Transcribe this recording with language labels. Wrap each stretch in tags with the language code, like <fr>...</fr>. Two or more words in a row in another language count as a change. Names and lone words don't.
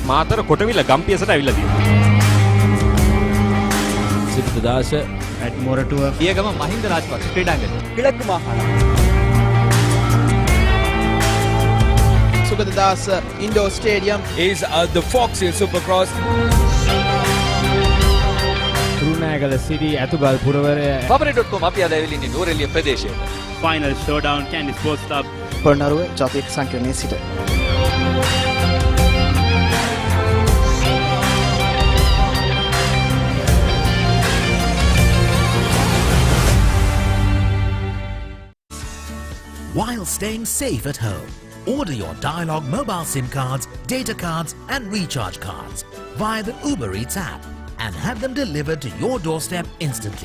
<si>මාතර කොටවිල ගම්පියසට ඇවිල්ලා තියෙනවා. සිද්ධදාස</si> <en>at මොරටුව පියගම මහින්ද රාජපක්ෂ ක්‍රීඩාංගණය</en> <ta>கிழக்கு மாகாணம்</ta> <si>සුගතදාස ඉන්ඩෝර් ස්ටේඩියම්</si> <en>is the Fox Hill Supercross.</en> <si>රුණෑගල සිටි ඇතුගල් පුරවරය Fabri.com අපි අද ඇවිල්ලා ඉන්නේ නෝරෙලිය ප්‍රදේශයේ.</si> <en>Final Showdown Kandy Sports Club</en> <si>පොළොන්නරුව ජාතික සංකීර්ණයේ සිට</si> <en>While staying safe at home, order your Dialog mobile SIM cards, data cards and recharge cards via the Uber Eats app and have them delivered to your doorstep instantly.</en>